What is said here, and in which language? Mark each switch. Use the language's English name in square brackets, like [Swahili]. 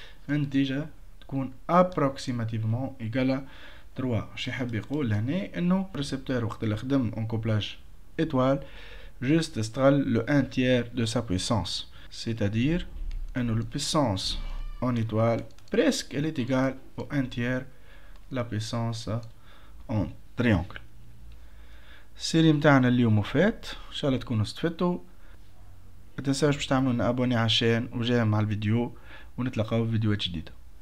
[Arabic] النتيجة تكون [French] approximativement égale [Arabic] 3. شي حاب يقول هنا انه الريسبتور وقت اللي خدم [French] en couplage étoile juste [Arabic] استغل [French] le 1 tiers de sa puissance, c'est-à-dire انه la puissance en étoile presque elle est égale au 1 tiers la puissance en triangle. [Arabic] السيري متاعنا اليوم وفات، ان شاء الله تكونوا استفدتوا. متنساوش باش تعملوا ابوني على الشين وجاي مع الفيديو، ونتلاقاو في فيديوهات جديدة.